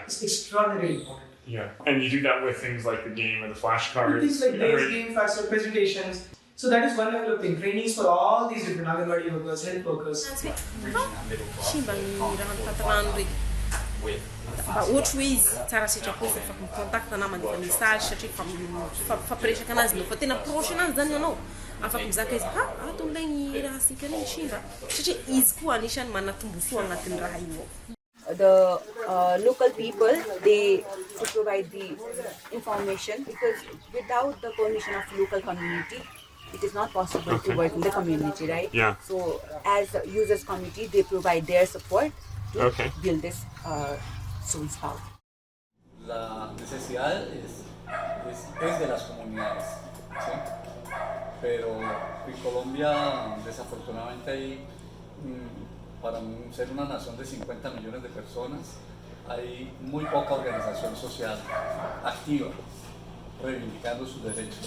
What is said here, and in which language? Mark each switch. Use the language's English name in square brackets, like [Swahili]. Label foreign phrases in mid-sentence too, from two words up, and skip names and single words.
[English] is extraordinarily important. Yeah. And you do that with things like the game or the flashcards. Things like Right. days, game, faster presentations. So that is one level of thing. Trainings for all these different Anganwadi workers, health workers. [Malagasy] Outro izy tsara sitrapozy fa micontact anao mandefa message satria fampiresaka anazy no fa tena proche anazy zany ianao afaka mizaka izy ato amilay raha sika regny Shimba satria izy koa anisany manatombotsoa agnatin'ny raha io [English] the local people, they to provide the information, because without the permission of local community, it is not possible to work in the community, right? Yeah. So as a users committee, they provide their support to build this soon spout. [Spanish] La necesidad es de las comunidades, ¿sí? Pero en Colombia desafortunadamente hay para ser una nación de 50 millones de personas, hay muy poca organización social activa reivindicando sus derechos.